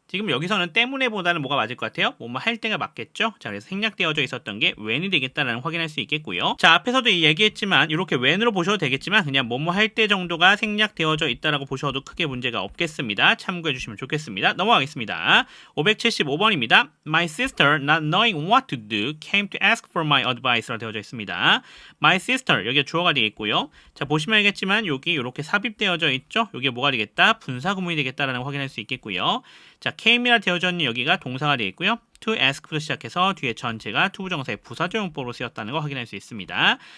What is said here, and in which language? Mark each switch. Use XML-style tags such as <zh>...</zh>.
<ko>지금 여기서는 때문에보다는 뭐가 맞을 것 같아요? 뭐뭐 할 때가 맞겠죠? 자, 그래서 생략되어져 있었던 게 when이 되겠다라는 확인할 수 있겠고요. 자, 앞에서도 얘기했지만 이렇게 when으로 보셔도 되겠지만 그냥 뭐뭐 할 때 정도가 생략되어져 있다라고 보셔도 크게 문제가 없겠습니다. 참고해 주시면 좋겠습니다. 넘어가겠습니다. 575번입니다.</ko> <en>My sister, not knowing what to do, came to ask for my advice라 되어져 있습니다. My sister,</en> <ko>여기가 주어가 되겠고요. 자, 보시면 알겠지만 여기 이렇게 삽입되어져 있죠? 여기에 뭐가 되겠다? 분사 구문이 되겠다라는 거 확인할 수 있겠고요. 자, came이라 되어져 있는 여기가 동사가 되겠고요.</ko> <en>to ask</en> <ko>부터 시작해서 뒤에 전체가 투부정사의 부사적 용법으로 쓰였다는 거 확인할 수 있습니다.</ko>